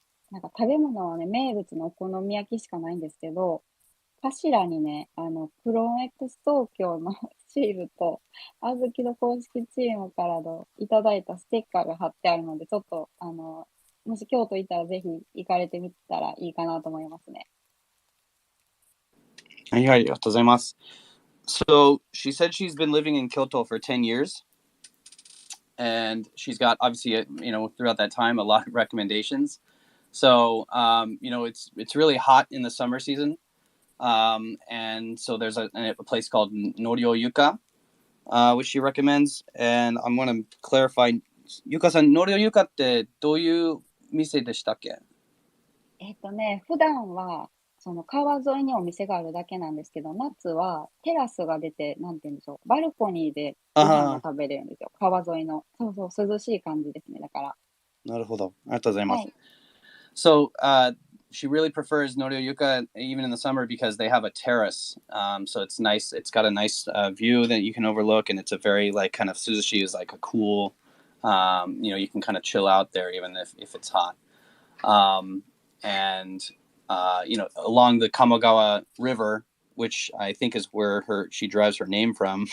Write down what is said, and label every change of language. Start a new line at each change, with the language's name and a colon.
Japanese: なんか食べ物はね、名物のお好み焼きしかないんですけど、柱にね、クローン X 東京のシールと、あずきの公式チームからのいただいたステッカーが貼ってあるので、ちょっと、もし京都行ったらぜひ行かれてみたらいいかなと思いますね。はい、ありがとうございます。
English: So, she said she's been living in Kyoto for 10 years. And she's got, obviously, throughout that time, a lot of recommendations. So, it's really hot in the summer season. And so there's a place called Norio Yuka, which she recommends. And I'm going to clarify.
Japanese: Yuka-san, Norio Yuka ってどういう店でしたっけ？普段は、その川沿いにお店があるだけなんですけど、夏はテラスが出て、なんて言うんでしょう、バルコニーでご飯が食べれるんですよ。川沿いの。そうそう、涼しい感じですね、だから。なるほど。ありがとうございます。はい。
English: So, she really prefers Norio Yuka even in the summer because they have a terrace. So it's nice. It's got a nice view that you can overlook, and it's a very like kind of suzushi is like a cool. You can kind of chill out there even if it's hot. And along the Kamogawa River, which I think is where she derives her name from.